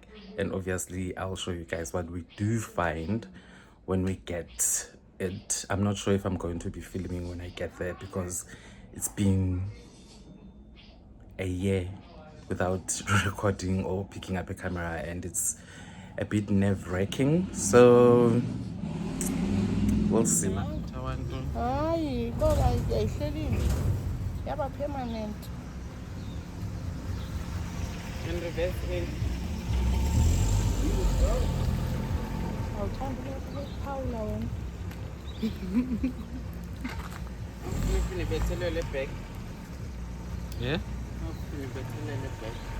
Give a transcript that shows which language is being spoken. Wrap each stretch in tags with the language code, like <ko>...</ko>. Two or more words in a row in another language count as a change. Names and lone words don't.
<en>And obviously I'll show you guys what we do find when we get it. I'm not sure if I'm going to be filming when I get there, because it's been a year without recording or picking up a camera, and it's a bit nerve-wracking, so we'll see.</en> <xh>Hayi, kodwa ayihlelile. Yaba permanent.</xh> <en>And reverse in.</en> <xh>Awuthanda ukuphawula wena. Ufuna ibethelele back. Yeah? Ufuna ibethelele back.</xh>